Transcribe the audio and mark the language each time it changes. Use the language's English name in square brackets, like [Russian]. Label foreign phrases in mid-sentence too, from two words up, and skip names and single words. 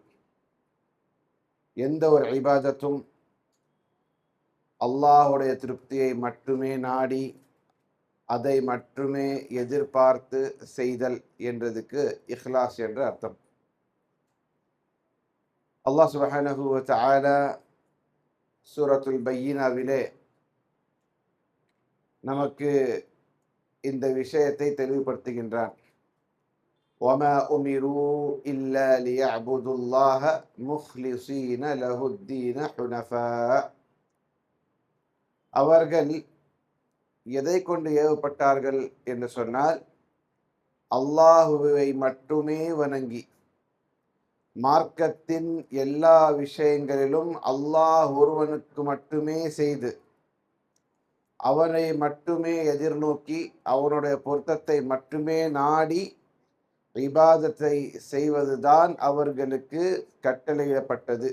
[Tamil] எந்த ஒரு இபாதத்தும் அல்லாஹுடைய திருப்தியை மட்டுமே நாடி அதை மட்டுமே எதிர்பார்த்து செய்தல் என்றதுக்கு இஹ்லாஸ் என்ற அர்த்தம். [Arabic] الله سبحانه وتعالى [Tamil] சூரத்துல் பையினாவிலே நமக்கு இந்த விஷயத்தை தெளிவுபடுத்துகின்றான். [Arabic] وَمَا أُمِرُوا إِلَّا لِيَعْبُدُوا اللَّهَ مُخْلِصِينَ لَهُ الدِّينَ حُنَفَاءَ. [Tamil] அவர்கள் எதை கொண்டு ஏவப்பட்டார்கள் என்று சொன்னால், அல்லாஹுவை மட்டுமே வணங்கி மார்க்கத்தின் எல்லா விஷயங்களிலும் அல்லாஹ் ஒருவனுக்கு மட்டுமே செய்து அவனை மட்டுமே எதிர்நோக்கி அவனுடைய பொருத்தத்தை மட்டுமே நாடி இபாதத்தை செய்வதுதான் அவர்களுக்கு கட்டளையிடப்பட்டது.